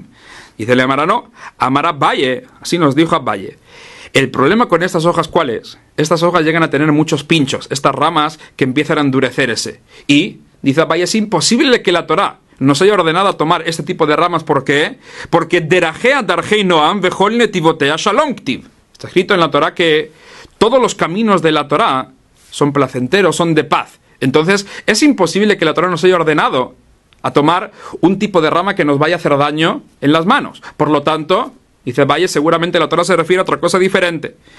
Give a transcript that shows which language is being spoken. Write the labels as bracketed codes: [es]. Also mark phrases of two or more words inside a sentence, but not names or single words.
[es] Dice le Amara, no, Amara Valle, así nos dijo a Valle. El problema con estas hojas, ¿cuál es? Estas hojas llegan a tener muchos pinchos, estas ramas que empiezan a endurecerse. Y, dice Valle, es imposible que la Torah nos haya ordenado a tomar este tipo de ramas. ¿Por qué? [he] Porque דרכיה דרכי נועם וכל נתיבותיה שלום. [es] Está escrito en la Torah que todos los caminos de la Torah son placenteros, son de paz. Entonces, es imposible que la Torah nos haya ordenado a tomar un tipo de rama que nos vaya a hacer daño en las manos. Por lo tanto, dice Valle, seguramente la Torah se refiere a otra cosa diferente.